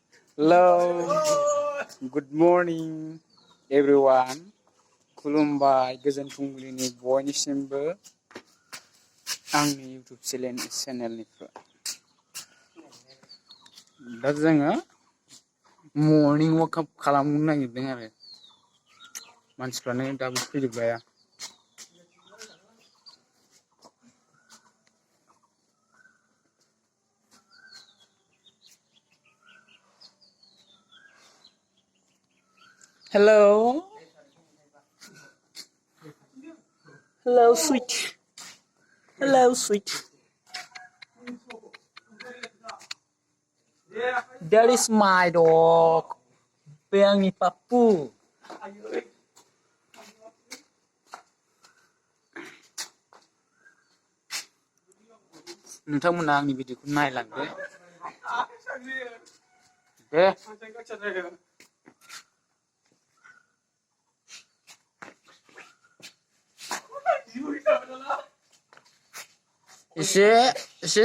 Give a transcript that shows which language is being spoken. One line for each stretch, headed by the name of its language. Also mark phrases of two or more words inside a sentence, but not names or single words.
English: Hello, good morning everyone.
Bodo: खुलुमबाय गोजोन फुंबिलिनि बयनिसिमबो आंनि YouTube चेनेलनिफ्राय दा जोङो
English: morning walkup
Bodo: खालामनो नागिरदों आरो मानसिफ्रानो दाबो फैजोबबाया Hello.
English: Hello, sweet. Hello, sweet. That is my dog.
Bodo: Bे आंनि पाप्पु. नोंथांमोना आंनि भिडिअखौ नायलांदो दे एसे